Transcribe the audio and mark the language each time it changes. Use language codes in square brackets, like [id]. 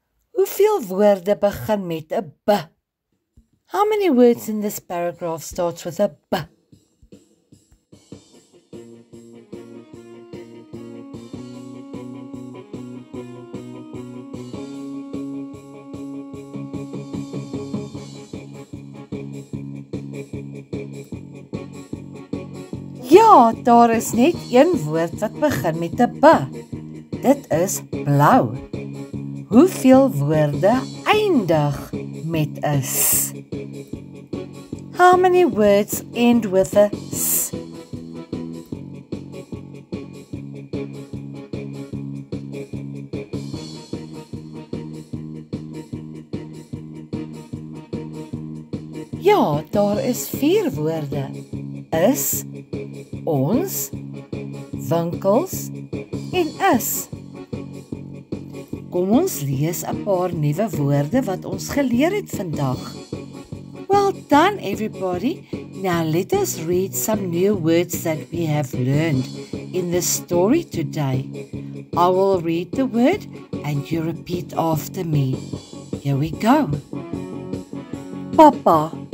[af] Hoeveel woorde begin met 'n b? [en] How many words in this paragraph starts with a b? [af] Ja, daar is net 1 woord wat begin met 'n b. Dit is blou. Hoeveel woorde eindig met 'n s? [en] How many words end with a s? [af] Ja, daar is 4 woorde. Is, ons, winkels en is. Kom ons lees 'n paar nuwe woorde wat ons geleer het vandag. [en] Well done everybody. Now let us read some new words that we have learned in the story today. I will read the word and you repeat after me. Here we go. Papa.